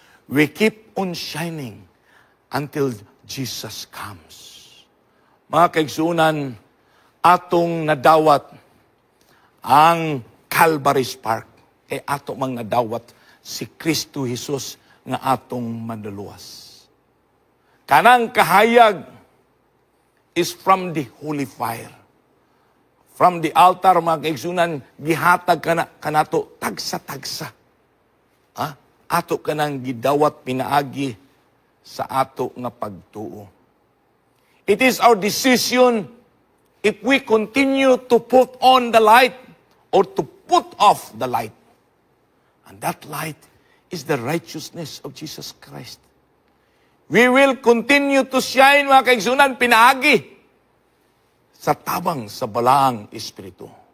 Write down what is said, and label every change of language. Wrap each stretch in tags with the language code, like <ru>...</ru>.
<en>We keep on shining until Jesus comes.</en> <ceb>Mga kaigsunan, atong nadawat ang Calvary Spark. Kay ato mang nadawat si Kristo Jesus nga atong manluluwas. Kanang kahayag</ceb> <en>is from the holy fire. From the altar,</en> <ceb>mga kaigsunan, gihatag kanato tagsa-tagsa. Ato kanang gidawat pinaagi sa ato nga pagtuo.</ceb> <en>It is our decision if we continue to put on the light or to put off the light. And that light is the righteousness of Jesus Christ. We will continue to shine,</en> <ceb>mga kaigsunan, pinaagi sa tabang sa balaang espiritu.</ceb>